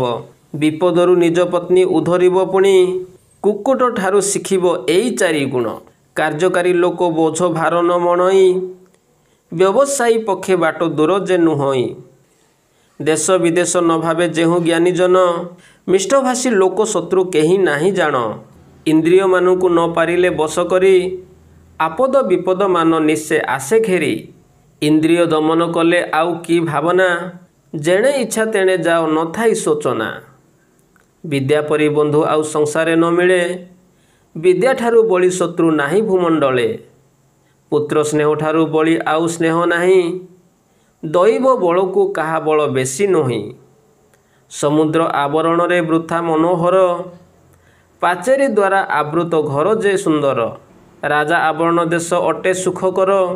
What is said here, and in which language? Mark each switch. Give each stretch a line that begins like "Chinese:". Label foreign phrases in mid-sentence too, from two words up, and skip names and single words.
Odia: ବିପଦରୁ ନିଜ ପତ୍ନୀ ଉଦ୍ଧରିବ ପୁଣି, କୁକ୍କୁଟଠାରୁ ଶିଖିବ ଏଇ 4 ଗୁଣ। କାର୍ଯ୍ୟକାରୀ ଲୋକ ବୋଝ ଭାର ନ ମଣଇ, ବ୍ୟବସାୟୀ ପକ୍ଷେ ବାଟ ଦୂର ଯେ ନୁହଁଇ। ଦେଶ ବିଦେଶ ନ ଭାବେ ଯେଉଁ ଜ୍ଞାନୀଜନ, ମିଷ୍ଟଭାଷୀ ଲୋକ ଶତ୍ରୁ କେହି ନାହିଁ ଜାଣ। ଇନ୍ଦ୍ରିୟ ମାନୁ ନ ପାରିଲେ ବଶ କରି ଆପଦ ବିପଦ ମାନ ନିଶ୍ଚୟ ଆସେ ଘେରି ଇନ୍ଦ୍ରିୟ ଦମନ କଲେ ଆଉ କି ଭାବନା ଯେଣେ ଇଚ୍ଛା ତେଣେ ଯାଅ ନ ଥାଇ ସୋଚନା ବିଦ୍ୟା ପରି ବନ୍ଧୁ ଆଉ ସଂସାରେ ନ ମିଳେ ବିଦ୍ୟା ଠାରୁ ବଡ଼ି ଶତ୍ରୁ ନାହିଁ ଭୂମଣ୍ଡଳେ ପୁତ୍ର ସ୍ନେହ ଠାରୁ ବଡ଼ି ଆଉ ସ୍ନେହ ନାହିଁ ଦୈବ ବଳ କୁ କହ ବଳ ବେଶି ନୁହଁ ସମୁଦ୍ର ଆବରଣ ରେ ବୃଥା ମନୋହର ପାଚେରୀ ଦ୍ୱାରା ଆବୃତ ଘର ଯେ ସୁନ୍ଦର ରାଜା ଆବରଣ ଦେଶ ଅଟେ ସୁଖକର